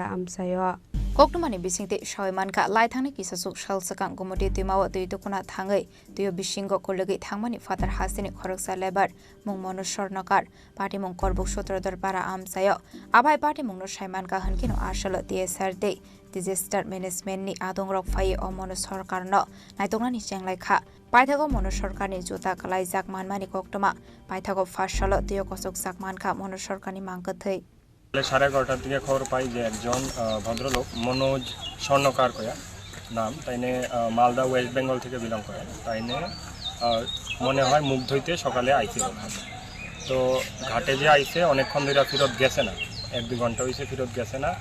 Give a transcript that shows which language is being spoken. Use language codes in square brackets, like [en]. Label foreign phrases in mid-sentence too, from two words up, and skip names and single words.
[trp] amsayo Koktumani bisingte shawaiman ka laithana kisasuk salsukang gumoti timaw te tokuna thangai tiyo bisingo kulegai thangmani father hasini khoroksa lebar mongmono sornokar party mong korbok sutrodhar para amsayo abai party mongno shaiman ka hankino ashalo tsr de [en] Disaster Management [trp] ni adong rok phai o mono sarkar no naitongna ni chenglai kha paithago mono sarkar ni jota kalai jak manmani koktoma paithago phashalo tiyo kosok jak man kha mono sarkar ni mangkathei [bn] 11:30টার দিকে খবর পাই যে একজন ভদ্রলোক মনোজ স্বর্ণকার কয়া নাম তাইনে মালদা ওয়েস্ট বেঙ্গল থেকে বিলং করে তাইনে মনে হয় মুখ ধুইতে সকালে আইছে তো ঘাটে যে আইছে অনেকক্ষণ ধরে ফিরত গেছে না 1-2 ঘন্টা হইছে ফিরত গেছে না